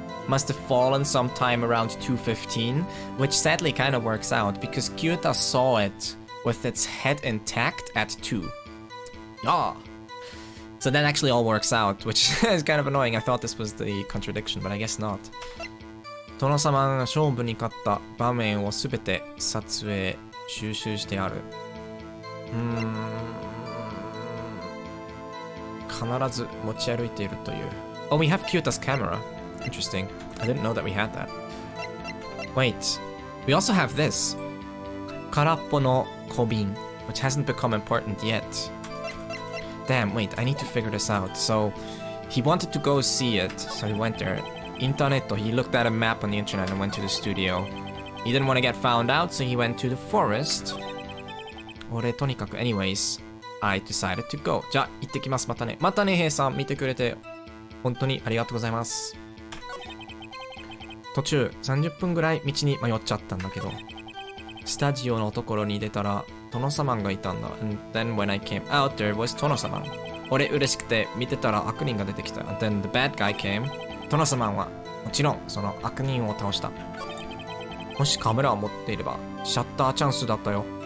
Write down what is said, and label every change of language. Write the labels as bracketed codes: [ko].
[en] must have fallen sometime around 2:15, which sadly kind of works out because Kyuuta saw it with its head intact at 2. Yeah. So that actually all works out, which is kind of annoying. I thought this was the contradiction, but I guess not. [ja] 殿様が勝負に勝った場面をすべて撮影収集してある。必ず持ち歩いているという。 [en] Oh, we have Kyuta's camera. Interesting. I didn't know that we had that. Wait, we also have this. [ja] 空っぽの小瓶, [en] which hasn't become important yet. Damn, wait, I need to figure this out. So, he wanted to go see it, so he went there. Internet, he looked at a map on the internet and went to the studio. He didn't want to get found out, so he went to the forest. [ja] 俺とにかく [en] anyways, I decided to go. [ja] じゃあ、行ってきます。またね。またね、ヘイさん。見てくれて、本当にありがとうございます。途中、30分ぐらい道に迷っちゃったんだけど、スタジオのところに出たら、殿様がいたんだ。 [en] And then when I came out, there was 殿様。 [ja] 俺嬉しくて見てたら悪人が出てきた。 [en] And then the bad guy came. [ja] 殿様はもちろんその悪人を倒した。もしカメラを持っていれば、シャッターチャンスだったよ。